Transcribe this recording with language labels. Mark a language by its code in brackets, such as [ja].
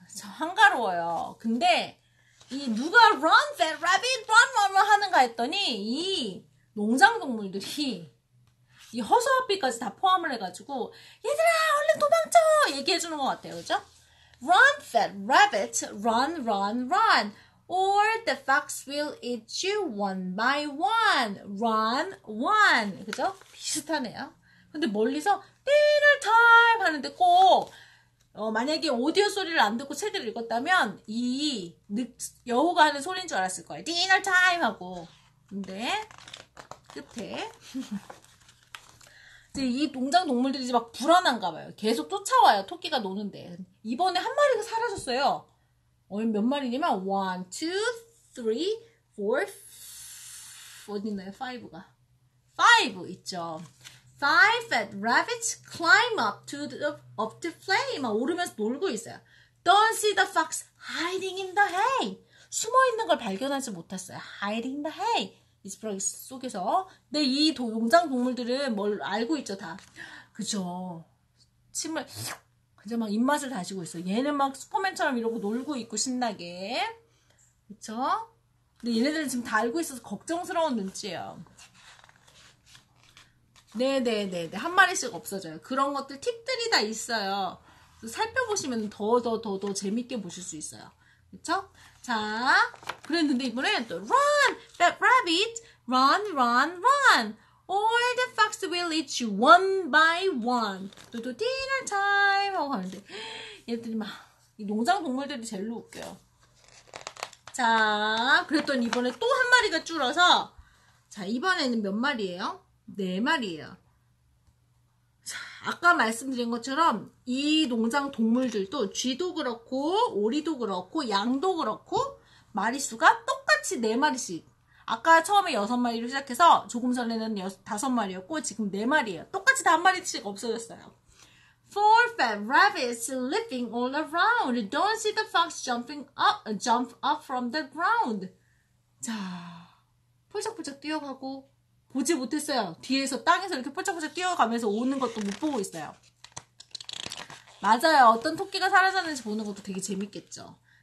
[ko] 한가로워요. 근데 이 누가 [en] run, fat rabbit, run [ko] 하는가 했더니 이 농장 동물들이 이 허수아비까지 다 포함을 해가지고 얘들아 얼른 도망쳐 얘기해주는 것 같아요. 그죠? [en] Run, fat rabbit, run, run, run. Or the fox will eat you one by one. Run, one. [ko] 그죠? 비슷하네요. 근데 멀리서 [en] dinner time [ko] 하는데 꼭 만약에 오디오 소리를 안 듣고 책을 읽었다면 이 여우가 하는 소리인 줄 알았을 거예요. [en] dinner time [ko] 하고. 근데 끝에 이 농장 동물들이 이제 막 불안한가 봐요. 계속 쫓아와요. 토끼가 노는데. 이번에 한 마리가 사라졌어요. 몇 마리냐면 1, 2, 3, 4 어디 있나요? 5가 5 있죠. [en] 5 fat rabbits climb up the flame. [ko] 오르면서 놀고 있어요. [en] Don't see the fox hiding in the hay. [ko] 숨어있는 걸 발견하지 못했어요. [en] Hiding in the hay. [ko] 이 지푸라기 속에서. 근데 이 농장 동물들은 뭘 알고 있죠, 다. 그죠. 침을 그저 막 입맛을 다시고 있어. 얘는 막 슈퍼맨처럼 이러고 놀고 있고 신나게. 그쵸? 근데 얘네들은 지금 다 알고 있어서 걱정스러운 눈치예요. 네네네. 한 마리씩 없어져요. 그런 것들 팁들이 다 있어요. 살펴보시면 더 재밌게 보실 수 있어요. 그쵸? 자, 그랬는데 이번엔 또 [en] run, fat rabbit, run, run, run. Or the fox will eat you one by one. [ko] 또 [en] dinner time [ko] 하고 가는데 얘들이 막 이 농장 동물들이 제일 웃겨요. 자, 그랬더니 이번에 또 한 마리가 줄어서 자, 이번에는 몇 마리예요? 4마리예요. 자, 아까 말씀드린 것처럼 이 농장 동물들도 쥐도 그렇고 오리도 그렇고 양도 그렇고 마리수가 똑같이 4마리씩. 아까 처음에 6마리로 시작해서 조금 전에는 5마리였고 지금 4마리예요. 똑같이 다 한 마리씩 없어졌어요. [en] 4 fat rabbits leaping all around. Don't see the fox jump up from the ground. [ko] 자, 폴짝폴짝 뛰어가고 보지 못했어요. 뒤에서 땅에서 이렇게 폴짝폴짝 뛰어가면서 오는 것도 못 보고 있어요. 맞아요. 어떤 토끼가 사라졌는지 보는 것도 되게 재밌겠죠.